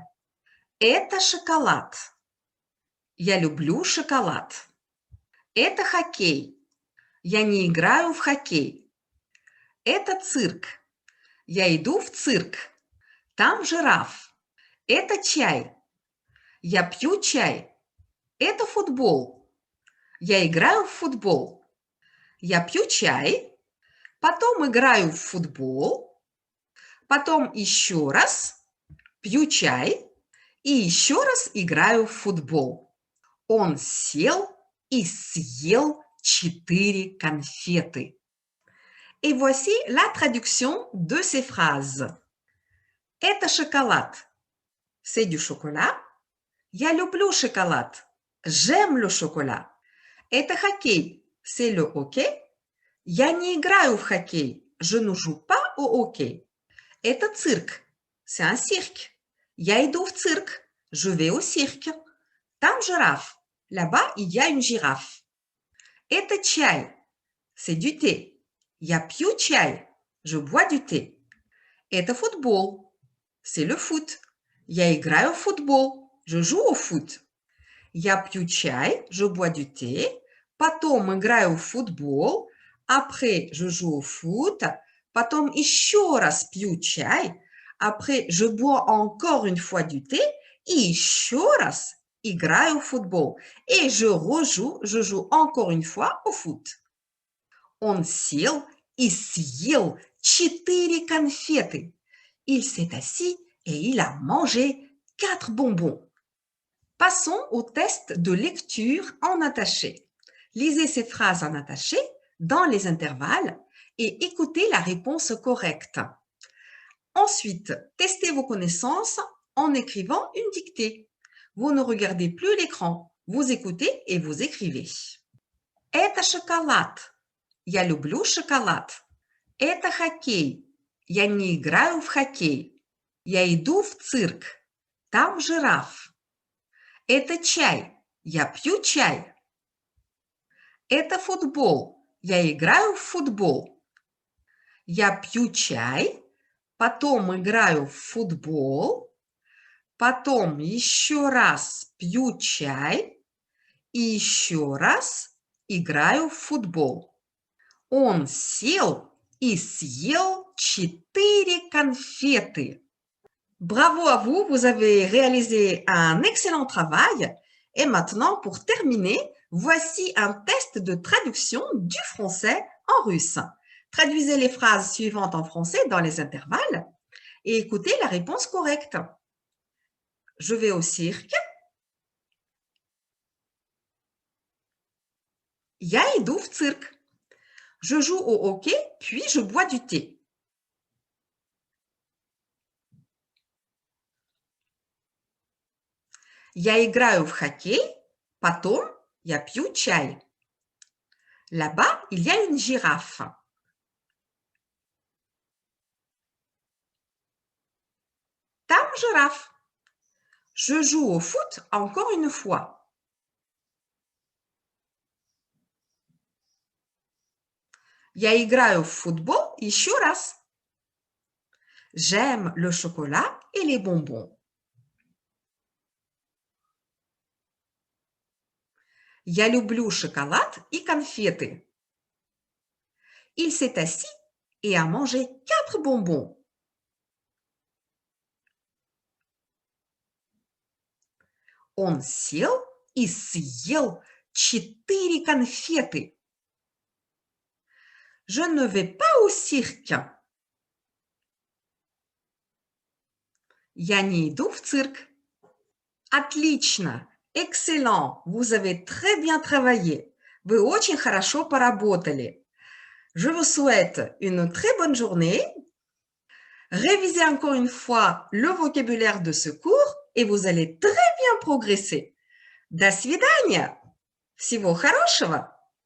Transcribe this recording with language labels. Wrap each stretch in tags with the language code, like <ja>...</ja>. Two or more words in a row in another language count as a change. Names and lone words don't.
<ru>Это шоколад. Я люблю шоколад. Это хоккей. Я не играю в хоккей. Это цирк. Я иду в цирк. Там жираф. Это чай. Я пью чай. Это футбол. Я играю в футбол. Я пью чай. Потом играю в футбол. Потом еще раз пью чай. И еще раз играю в футбол. Он сел и съел 4 конфеты.</ru> <fr>Et voici la traduction de ces phrases.</fr> <ru>Это шоколад.</ru> <fr>C'est du chocolat.</fr> <ru>Я люблю шоколад.</ru> <fr>J'aime le chocolat.</fr> <ru>Это хоккей.</ru> <fr>C'est le hockey.</fr> <ru>Я не играю в хоккей.</ru> <fr>Je ne joue pas au hockey.</fr> <ru>Это цирк.</ru> <fr>C'est un cirque.</fr> <ru>Я иду в цирк.</ru> <fr>Je vais au cirque.</fr> <ru>Там жираф.</ru> <fr>Là-bas, il y a une girafe.</fr> <ru>Это чай.</ru> <fr>C'est du thé.</fr> <ru>Я пью чай.</ru> <fr>Je bois du thé.</fr> <ru>Это футбол.</ru> <fr>C'est le foot.</fr> <ru>Я играю в футбол.</ru> <fr>Je joue au foot.</fr> <ru>Я пью чай.</ru> <fr>Je bois du thé.</fr> <ru>Потом играю в футбол.</ru> <fr>Après, je joue au foot.</fr> <ru>Потом еще раз пью чай.</ru> <fr>Après, je bois encore une fois du thé.</fr> <ru>И еще раз играю в футбол.</ru> <fr>Et je joue encore une fois au foot.</fr> <ru>Он сел и съел 4 конфеты.</ru> <fr>Il s'est assis et il a mangé 4 bonbons. Passons au test de lecture en attaché. Lisez ces phrases en attaché dans les intervalles et écoutez la réponse correcte. Ensuite, testez vos connaissances en écrivant une dictée. Vous ne regardez plus l'écran, vous écoutez et vous écrivez.</fr> <ru>Это шоколад. Я люблю шоколад. Это хоккей. Я не играю в хоккей. Я иду в цирк. Там жираф. Это чай. Я пью чай. Это футбол. Я играю в футбол. Я пью чай, потом играю в футбол, потом еще раз пью чай и еще раз играю в футбол. Он сел и съел 4 конфеты.</ru> <fr>Bravo à vous, vous avez réalisé un excellent travail. Et maintenant, pour terminer, voici un test de traduction du français en russe. Traduisez les phrases suivantes en français dans les intervalles et écoutez la réponse correcte. Je vais au cirque.</fr> <ru>Я иду в цирк.</ru> <fr>Je joue au hockey, puis je bois du thé.</fr> <ru>Я играю в хоккей, потом я пью чай.</ru> <fr>Là-bas, il y a une girafe.</fr> <ru>Там жираф.</ru> <fr>Je joue au foot encore une fois.</fr> <ru>Я играю в футбол еще раз.</ru> <fr>J'aime le chocolat et les bonbons.</fr> <ru>Я люблю шоколад и конфеты.</ru> <fr>Il s'est assis et a mangé 4 bonbons.</fr> <ru>Он сел и съел 4 конфеты.</ru> <fr>Je ne vais pas au cirque.</fr> <ru>Я не иду в цирк. Отлично,</ru> <fr>excellent, vous avez très bien travaillé.</fr> <ru>Вы очень хорошо поработали.</ru> <fr>Je vous souhaite une très bonne journée. Révisez encore une fois le vocabulaire de ce cours et vous allez très bien progresser.</fr> <ru>До свидания. Всего хорошего.</ru>